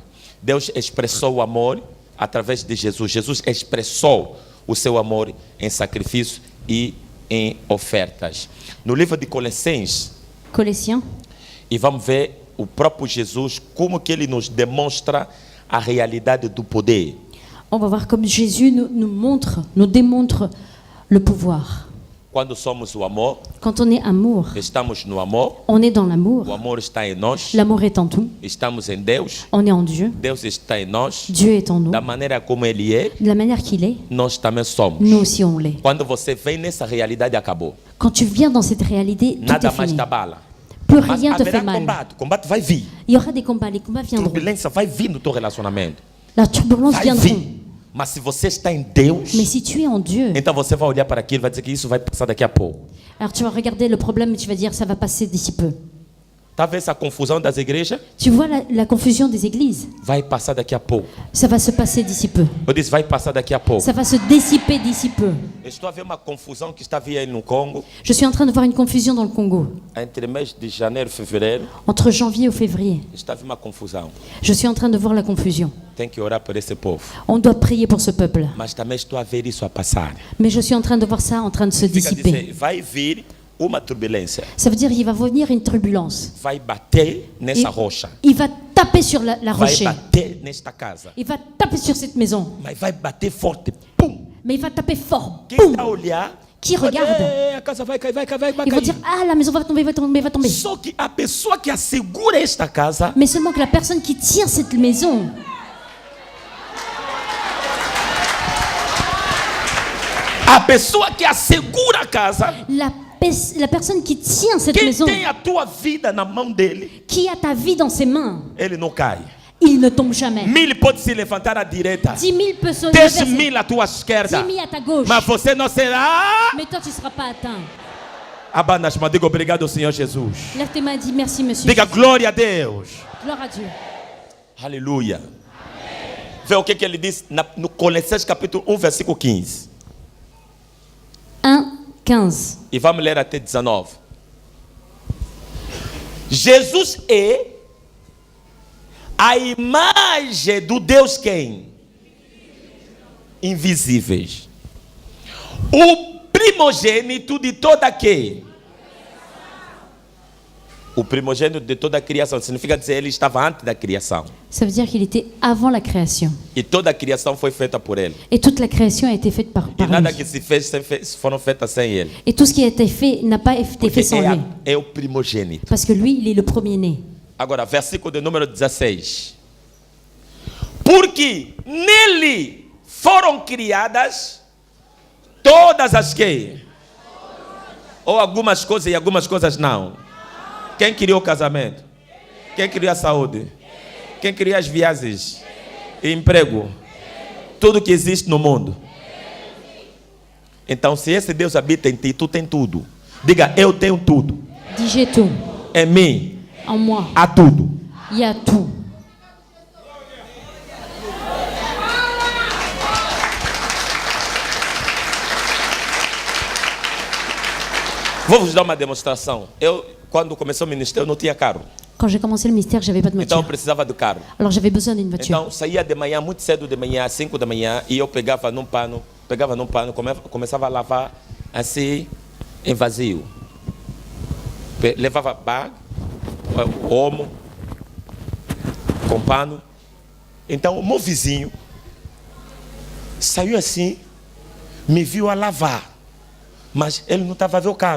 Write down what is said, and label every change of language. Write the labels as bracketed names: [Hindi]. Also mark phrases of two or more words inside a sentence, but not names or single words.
[Portuguese] Deus expressou o amor através de Jesus. Jesus expressou o seu amor em sacrifício e em ofertas. No livro de Colossenses, Colossiens, e vamos ver o próprio Jesus, como que ele nos demonstra a realidade do poder. [French] on va voir comme Jésus nous démontre le pouvoir. [Portuguese] Quando somos o amor, [French] Quand on est amour, [Portuguese] estamos no amor, [French] on est dans [Portuguese] o [French] l'amour. [Portuguese] amor está em nós, [French] L'amour est en tout. [Portuguese] estamos em Deus, [French] On est en Dieu. [Portuguese] Deus está em nós, [French] Dieu est en nous. [Portuguese] da maneira como Ele é, [French] De la manière qu'il est, [Portuguese] nós também somos. [French] nous aussi on l'est. [Portuguese] Quando você vem nessa realidade, acabou. [French] Quand tu viens dans cette réalité, tout [Portuguese] Nada [French] est [Portuguese] mais [French] fini. [Portuguese] te abala. [French] Plus [Portuguese] Mas [French] rien te [Portuguese] haverá [French] fait mal. [Portuguese] combate, combate vai vir. [French] Il y aura des combats, les combats viendront. [Portuguese] Turbulência vai vir no teu relacionamento. [French] La turbulence [Portuguese] Vai [French] viendra. [Portuguese] vir. Mas se você está em Deus, [French] Mais si tu es en Dieu, [Portuguese] então você vai olhar para aquilo e vai dizer que isso vai passar daqui a pouco. [French] alors tu vas regarder le problème et tu vas dire ça va passer d'ici peu. [Portuguese] Tá vendo essa confusão das igrejas? [French] Tu vois la confusion des églises? [Portuguese] Vai passar daqui a pouco. [French] Ça va se passer d'ici peu. [Portuguese] Eu disse, vai passar daqui a pouco. [French] Ça va se dissiper d'ici peu. [Portuguese] Eu estou a ver uma confusão que está vindo no Congo [French] Je suis en train de voir une confusion dans le Congo. [Portuguese] entre mês de janeiro e fevereiro. [French] Entre janvier ou février. [Portuguese] Está a ver uma confusão. [French] Je suis en train de voir la confusion. [Portuguese] Tem que orar por esse povo. [French] On doit prier pour ce peuple. [Portuguese] Mas também estou a ver isso a passar. [French] Mais je suis en train de voir ça en train de se [Portuguese] Fica a [French] dissiper. [Portuguese] dizer, vai vir uma turbulência. [French] Ça veut dire qu'il va venir une turbulence. [Portuguese] Vai bater [French] Il, [Portuguese] nessa rocha. [French] il va taper sur la [Portuguese] Vai [French] rocher. [Portuguese] bater nesta casa. [French] Il va taper sur cette maison. [Portuguese] Mas vai bater forte. Pum! [French] Mais il va taper fort. [Portuguese] Quem [French] Boum! [Portuguese] está a olhar [French] qui regardent. [Portuguese] A casa vai cair, vai cair, vai [French] Ils vont [Portuguese] cair. [French] dire, ah, la maison va tomber, va tomber, va tomber. [Portuguese] Só que a pessoa que assegura esta casa [French] Mais seulement que la personne qui tient cette maison, [Portuguese] a pessoa que assegura a casa, [French] la personne qui tient cette [Portuguese] quem [French] maison, [Portuguese] tem a tua vida na mão dele, [French] qui a ta vie dans ses mains, [Portuguese] ele não cai. [French] il ne tombe jamais. [Portuguese] 1000 pode se levantar à direita, [French] 10 000 peut se lever, [Portuguese] 10 000 à tua 10 esquerda, [French] 000 à ta gauche. [Portuguese] mas você não será. [French] Mais toi, tu ne seras pas atteint. [Portuguese] Abana as mãos, diga obrigado, Senhor Jesus. [French] Lève tes mains et dis merci, monsieur. [Portuguese] Diga glória a Deus. [French] Gloire à Dieu. [Portuguese] Aleluia. Vê o que ele diz no Colossenses capítulo 1, versículo 15. 1:15. E vamos ler até 19. Jesus é a imagem do Deus quem? Invisíveis. O primogênito de toda quê? O primogênito de toda a criação. Significa dizer ele estava antes da criação. [French] Ça veut dire qu'il était avant la création. [Portuguese] E toda a criação foi feita por ele. [French] Et toute la création a été faite par [Portuguese] E nada [French] lui. [Portuguese] que se fez foram feitas sem ele. [French] Et tout ce qui a été fait n'a pas été [Portuguese] Porque [French] fait sans lui. [Portuguese] é o primogênito. [French] Parce que lui, il est le premier-né. [Portuguese] Agora, versículo de número 16. Porque nele foram criadas todas as que? Ou algumas coisas e algumas coisas não. Quem criou o casamento? Quem criou a saúde? Quem criou as viagens? Emprego? Tudo que existe no mundo. Então, se esse Deus habita em ti, tu tem tudo. Diga, eu tenho tudo. [French] Dis j'ai tout. [Portuguese] Em mim, [French] En moi, [Portuguese] há tudo. [French] il y a tout. [Portuguese] Vou vos dar uma demonstração. Quando começou o ministério, eu não tinha carro. [French] Quand j'ai commencé le mystère, j'avais pas de [Portuguese] Então, eu [French] voiture. [Portuguese] precisava de carro. [French] Alors j'avais besoin d'une voiture. [Portuguese] Então, saía de manhã, muito cedo de manhã, às 5 da manhã, e eu pegava num pano, começava a lavar assim, em vazio. Levava bag, omo, com pano. Então, o meu vizinho saiu assim, me viu a lavar, mas ele não estava a ver o carro.